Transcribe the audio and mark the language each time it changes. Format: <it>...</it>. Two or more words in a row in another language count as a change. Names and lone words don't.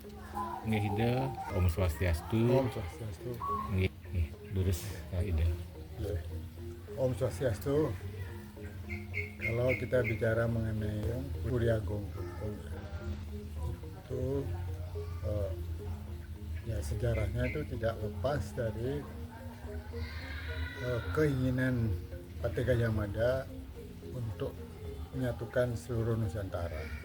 <ban>Nggih Ida, Om Swastiastu. Om Swastiastu.</ban> <id>Nggih, lurus ya Ida.</id> <ban>Ya. Om Swastiastu.</ban> <id>Kalau kita bicara mengenai Budi Agung itu ya sejarahnya itu tidak lepas dari keinginan Partai Gajah Mada untuk menyatukan seluruh Nusantara.</id>